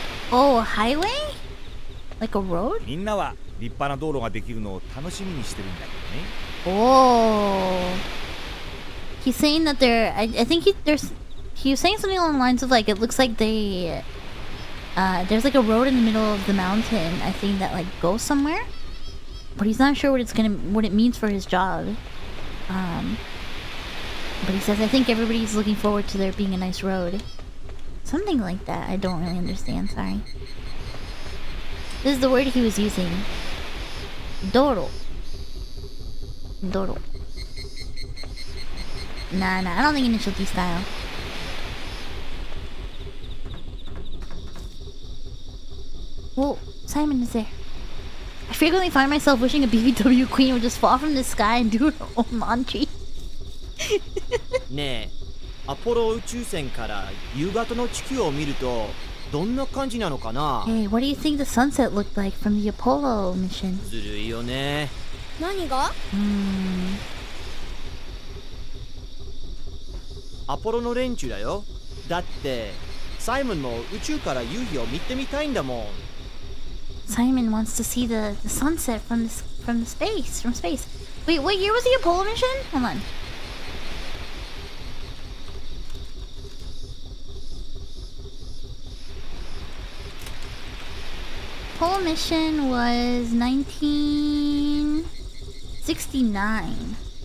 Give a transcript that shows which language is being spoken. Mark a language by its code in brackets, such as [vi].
[en] Oh, a highway? Like a road? [ja] みんなは立派な道路ができるのを楽しみにしてるんだけどね。 [en] Oh. He's saying that I think he was saying something along the lines of like it looks like there's like a road in the middle of the mountain, I think, that like goes somewhere. But he's not sure what it means for his job. But he says I think everybody's looking forward to there being a nice road. Something like that. I don't really understand, sorry. This is the word he was using. Doro. Doro. Nah, I don't think initial D style. Whoa, Simon is there. I frequently find myself wishing a BBW queen would just fall from the sky and do her own laundry. [ja] ねえ、アポロ宇宙船から夕方の地球を見るとどんな感じなのかな？ [en] Hey, what do you think the sunset looked like from the Apollo mission? [ja] ずるいよね。何が？アポロの連中だよ。だってサイモンも宇宙から夕日を見てみたいんだもん。 [en] Simon wants to see the sunset from space. Wait, what year was the Apollo mission? Hold on. Apollo mission was 1969.